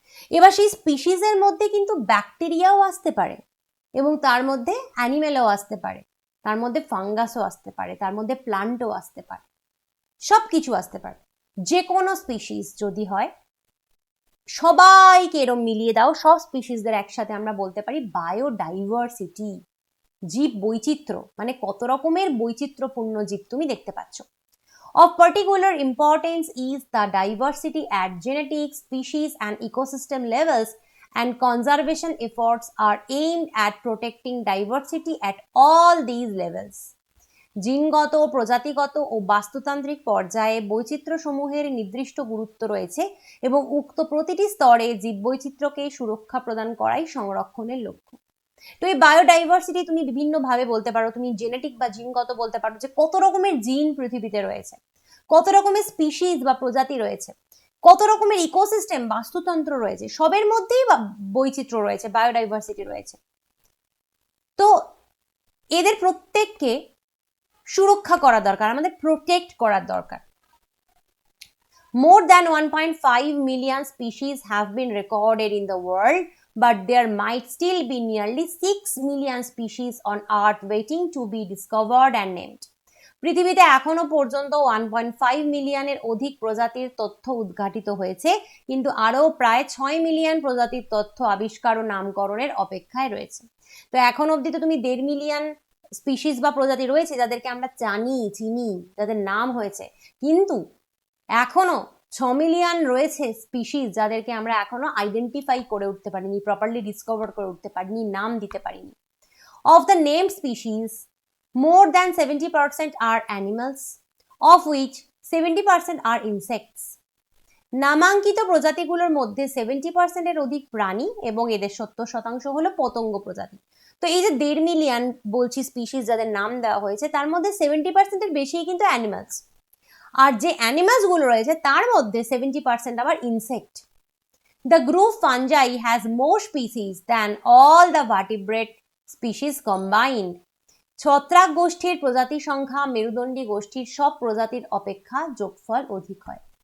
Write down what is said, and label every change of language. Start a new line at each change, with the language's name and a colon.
Bangla: এবার সেই স্পিসিসের মধ্যে কিন্তু ব্যাকটেরিয়াও আসতে পারে, এবং তার মধ্যে অ্যানিমেলও আসতে পারে, তার মধ্যে ফাঙ্গাসও আসতে পারে, তার মধ্যে প্লান্টও আসতে পারে, সব কিছু আসতে পারে। যে কোনো স্পিসিস যদি হয়, সবাইকে এরম মিলিয়ে দাও, সব স্পিসিসদের একসাথে আমরা বলতে পারি বায়োডাইভার্সিটি। জীব বৈচিত্র্য মানে কত রকমের বৈচিত্র্যপূর্ণ জীব তুমি দেখতে পাচ্ছ।
English: Of particular importance is the diversity at genetic, species and ecosystem levels, and conservation efforts are aimed at protecting diversity at all these levels.
Bangla: জিনগত, প্রজাতিগত ও বাস্তুতান্ত্রিক পর্যায়ে বৈচিত্র্যসমূহের নির্দিষ্ট গুরুত্ব রয়েছে এবং উক্ত প্রতিটি স্তরে জীববৈচিত্র্যকে সুরক্ষা প্রদান করাই সংরক্ষণের লক্ষ্য। তো এই বায়োডাইভার্সিটি তুমি বিভিন্ন ভাবে বলতে পারো। তুমি জেনেটিক বা জিনগত বলতে পারো, যে কত রকমের জিন পৃথিবীতে রয়েছে, কত রকমের স্পিসিস বা প্রজাতি রয়েছে, কত রকমের ইকোসিস্টেম বাস্তুতন্ত্র রয়েছে, সবের মধ্যেই বৈচিত্র্য রয়েছে, বায়োডাইভার্সিটি রয়েছে। তো এদের প্রত্যেককে সুরক্ষা করা দরকার, আমাদের প্রোটেক্ট করার দরকার।
English: More than 1.5 million species have been recorded in the world, but there might still be nearly 6 million species on Earth waiting to be discovered and named.
Bangla: পৃথিবীতে এখনো পর্যন্ত 1.5 মিলিয়নের অধিক প্রজাতির তথ্য উদ্ঘাটিত হয়েছে, কিন্তু আরও প্রায় 6 মিলিয়ন প্রজাতির তথ্য আবিষ্কার ও নামকরণের অপেক্ষায় রয়েছে। তো এখন অবধি তো তুমি 1.5 মিলিয়ন স্পিসিস বা প্রজাতি রয়েছে যাদেরকে আমরা চিনি, যাদের নাম হয়েছে, কিন্তু এখনো 6 মিলিয়ন রয়েছে স্পিসিস যাদেরকে আমরা এখনো আইডেন্টিফাই করে উঠতে পারিনি, প্রপারলি ডিসকভার করে উঠতে পারিনি, নাম দিতে পারিনি।
English: Of the named species, more than 70% are animals, of which 70% are insects.
Bangla: নামাঙ্কিত প্রজাতিগুলোর মধ্যে 70% এর অধিক প্রাণী এবং এদের 70% হলো পতঙ্গ প্রজাতি। তো এই যে 1.5 মিলিয়ন বলছি স্পিসিস যাদের নাম দেওয়া হয়েছে, তার মধ্যে 70% এর বেশি কিন্তু অ্যানিমালস, আর যে অ্যানিমালস গুলো রয়েছে তার মধ্যে 70% আবার insect.
English: The group fungi has more species than all the vertebrate species combined.
Bangla: ছত্রাক গোষ্ঠীর প্রজাতি সংখ্যা মেরুদণ্ডী গোষ্ঠীর সব প্রজাতির অপেক্ষা যোগফল অধিক হয়।